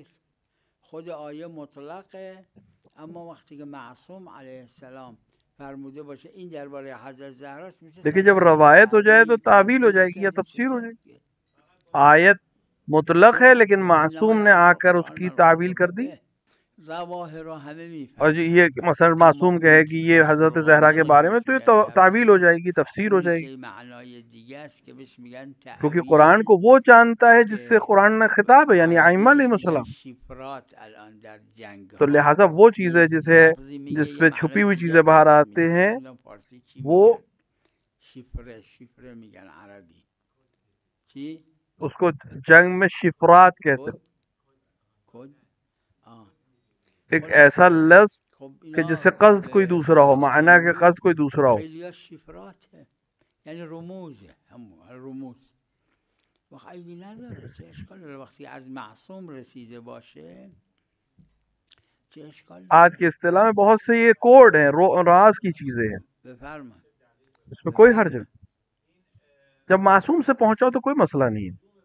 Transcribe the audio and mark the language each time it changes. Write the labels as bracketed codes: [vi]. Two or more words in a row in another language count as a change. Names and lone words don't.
[fa] خود آیه مطلقه، اما وقتی که معصوم علیه السلام فرموده باشه این درباره حضرت زهراست میشه [ur] لیکن جب تفسیر، روایت ہو جائے تو تعویل، تعویل ہو [fa] تنزیل [ur] جائے [fa] که [ur] گی یا [fa] از این [ur] تفسیر ہو [fa] چیزا [ur] جائے گی. [fa] دیگه. [ur] آیت مطلق ہے لیکن معصوم نے [ar] انما آ یأمر [ur] کر اس [fa] قرآن [ur] کی [fa] من [ur] تعویل رتب کر دی. [fa] به، ظواهر رو همه [ur] اور جو [fa] میفهمن، [ur] یہ مثلا [fa] اما [ur] معصوم کہے [fa] اون [ur] کہ [fa] چیزی [ur] یہ [fa] که [ur] حضرت [fa] قرآن [ur] زہرا کے بارے [fa] نمیگه [ur] میں [fa] بهش [ur] تو یہ [fa] میگن [ur] تعویل ہو [fa] تفسیر، [ur] جائے گی، تفسیر ہو [fa] اونی [ur] جائے [fa] که [ur] گی. [fa] معنای دیگه است که بهش میگن [ur] کیونکہ قرآن [fa] تعویل. [ur] کو وہ جانتا ہے جس سے [fa] که [ur] قرآن نے خطاب ہے، یعنی ائمہ [fa] عربیش [ur] علیہ [fa] میگن [ur] السلام. [fa] شفرات الان در جنگ [ur] تو [fa] ها [ur] لہٰذا وہ چیزیں [fa] نیست، [ur] جسے [fa] لفظی میگه [ur] جس [fa] یه [ur] میں چھپی [fa] معنای [ur] ہوئی [fa] دیگه [ur] چیزیں باہر [fa] دست [ur] آتے [fa] میده، [ur] ہیں [fa] نمیدونم فارسی چی [ur] وہ [fa] میگن، شفره میگن عربی. چی؟ [ur] اس کو جنگ میں شفرات کہتے ہیں. [fa] کد آه. [ur] ایک ایسا لفظ [fa] خب [ur] کہ [fa] اینا [ur] جس سے قصد کوئی [fa] به [ur] دوسرا ہو، [fa] اصطلاح [ur] معنی کہ [fa] امروز [ur] قصد کوئی دوسرا ہو. [fa] خیلی شفراته، یعنی رموزه، همون رموز. و خیلی نداره، چه اشکال داره وقتی از معصوم رسیده باشه، چه اشکال [ur] آج [fa] داره؟ [ur] کی اصطلاح میں بہت سے یہ کوڈ ہیں، راز کی چیزیں ہیں، [fa] بفرما [ur] اس میں کوئی حرج [fa] بفرما. [ur] نہیں. جب معصوم سے پہنچا تو کوئی مسئلہ نہیں ہے.